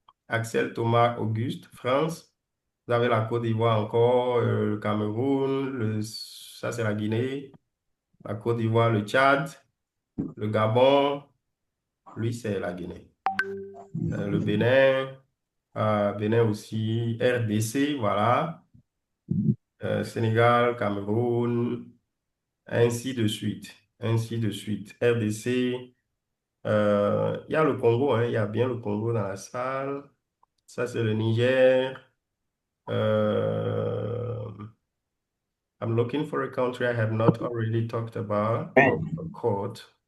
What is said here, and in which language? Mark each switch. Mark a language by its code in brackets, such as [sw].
[fr] Axel, Thomas, Auguste, France. Vous avez la Côte d'Ivoire encore, le Cameroun, ça, c'est la Guinée. La Côte d'Ivoire, le Tchad, le Gabon. Lui, c'est la Guinée. Le Bénin. Bénin aussi, RDC, voilà, Sénégal, Cameroun, ainsi de suite. RDC, il y a le Congo, hein, il y a bien le Congo dans la salle. Ça, c'est le Niger. [en] Euh, I'm looking for a country I have not already talked about or caught.